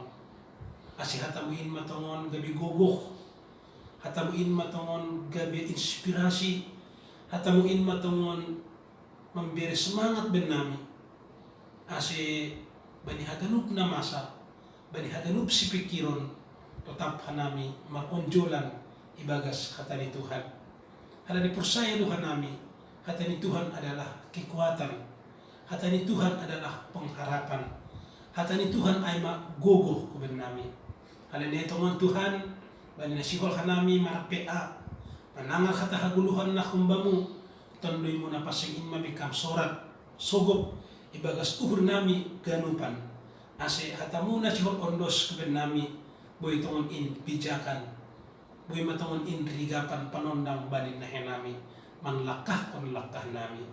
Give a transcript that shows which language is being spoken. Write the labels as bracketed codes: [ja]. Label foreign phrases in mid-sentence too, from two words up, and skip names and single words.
[bts] Asi hatamuin matongon gabi gogoh, hatamuin matongon gabi inspirasi, hatamuin matongon [id] memberi semangat [bts] ben nami. Asi bani haganup na masa, bani haganup si pikiron, tetap hanami makonjolan ibagas kata ni Tuhan. Hala dipersaya Tuhan nami, kata ni Tuhan [id] adalah kekuatan, [bts] kata ni Tuhan [id] adalah pengharapan, [bts] kata ni Tuhan ay magogoh kuben nami. Hala ni Tuhan, bani nasihol hanami marapea, manangal kata haguluhan na kumbamu, tandoy mo na pasingin mabikam sorat, sogop, ibagas tuhur nami ganupan. Ase hatamu na sihol ondos kuben nami, boy tongon in pijakan, boy matongon in rigapan panondang bani na henami, manlakah kon lakah nami.